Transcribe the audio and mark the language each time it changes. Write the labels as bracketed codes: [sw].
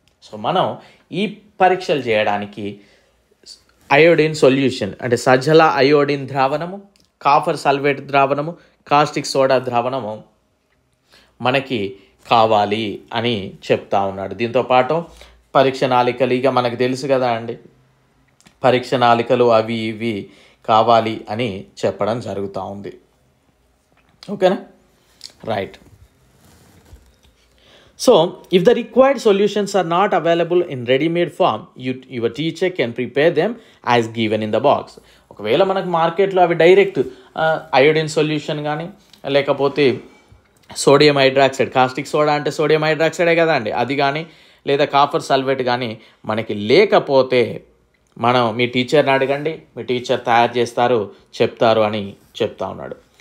[te] So మనం ఈ పరీక్షలు చేయడానికి అయోడిన్ సొల్యూషన్ అంటే సజల iodine ద్రావణము, copper sulphate ద్రావణము, caustic soda ద్రావణము మనకి కావాలి అని చెప్తా ఉన్నాడు. దీంతోపాటు పరీక్ష నాళికలు, ఇక మనకు తెలుసు కదా అండి, పరీక్ష నాళికలు అవి ఇవి కావాలి అని చెప్పడం జరుగుతూ ఉంది. ఓకేనా, right. [en] So, if the required solutions are not available in ready-made form, your teacher can prepare them as given in the box. [te] ఒకవేళ మనకు మార్కెట్లో అవి డైరెక్ట్ అయోడిన్ సొల్యూషన్ కానీ లేకపోతే సోడియం హైడ్రాక్సైడ్, కాస్టిక్ సోడా అంటే సోడియం హైడ్రాక్సైడే కదా అండి, అది కానీ లేదా కాపర్ సల్ఫేట్ కానీ మనకి లేకపోతే మనం మీ టీచర్ని అడగండి, మీ టీచర్ తయారు చేస్తారు, చెప్తారు అని చెప్తా ఉన్నాడు.